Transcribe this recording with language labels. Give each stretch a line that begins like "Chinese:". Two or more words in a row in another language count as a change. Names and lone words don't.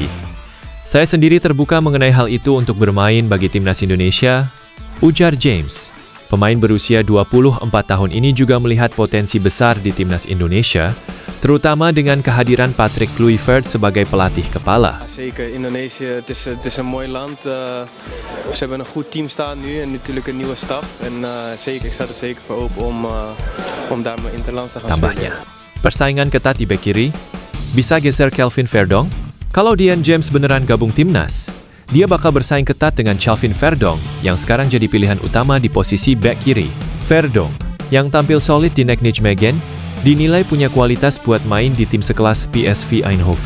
Indonesian: Saya sendiri terbuka mengenai hal itu untuk bermain bagi Timnas Indonesia, ujar James. Pemain berusia 24 tahun ini juga melihat potensi besar di Timnas Indonesia, terutama dengan kehadiran Patrick Kluivert sebagai pelatih kepala.
Dutch: Zeker, Indonesië, het is een mooi land. Ze hebben een goed team staan nu en natuurlijk een nieuwe staf. En zeker, ik sta er zeker voor open om daar mijn interlands te gaan
Indonesian: Tambahnya,
Dutch: spelen.
Indonesian: persaingan ketat di bek kiri, bisa geser Kelvin Verdong? Kalau Dion James beneran gabung Timnas, dia bakal bersaing ketat dengan Kelvin Verdong yang sekarang jadi pilihan utama di posisi bek kiri. Verdong, yang tampil solid di Nijmegen, dinilai punya kualitas buat main di tim sekelas PSV Eindhoven.